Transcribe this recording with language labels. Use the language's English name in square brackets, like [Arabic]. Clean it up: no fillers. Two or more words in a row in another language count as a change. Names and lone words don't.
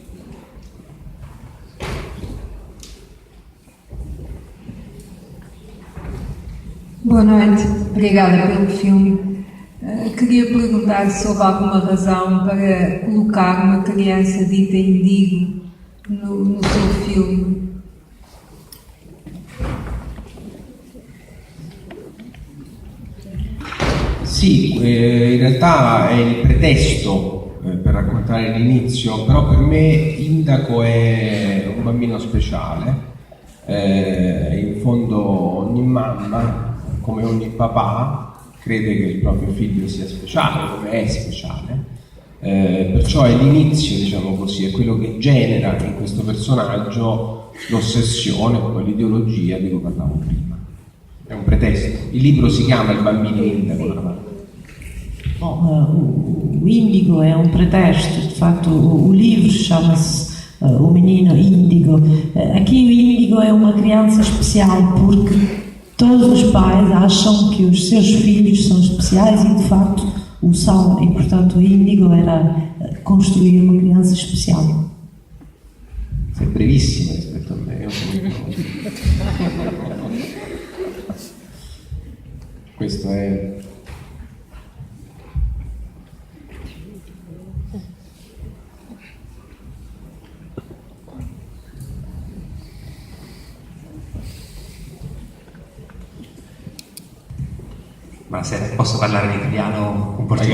[Portuguese] Boa noite, obrigada pelo filme. Queria perguntar se houve alguma razão para colocar uma criança dita indigo no seu filme. [Italian] Sì, in realtà è il pretesto per raccontare l'inizio, però per me Indaco è un bambino speciale. In fondo ogni mamma, come ogni papà, crede che il proprio figlio sia speciale, come è speciale, perciò è l'inizio, diciamo così, è quello che genera in questo personaggio l'ossessione, poi l'ideologia di cui parlavo prima. È un pretesto. Il libro si chiama Il bambino Indigo, tra l'altro. [Portuguese] Bom, o índigo é um pretexto, de facto o livro chama-se O Menino Índigo. Aqui o índigo é uma criança especial porque todos os pais acham que os seus filhos são especiais e de facto o são, e portanto o índigo era construir uma criança especial. [Italian] Sei brevissima rispetto a me. Questo è... Buonasera, posso parlare in italiano un portoghese?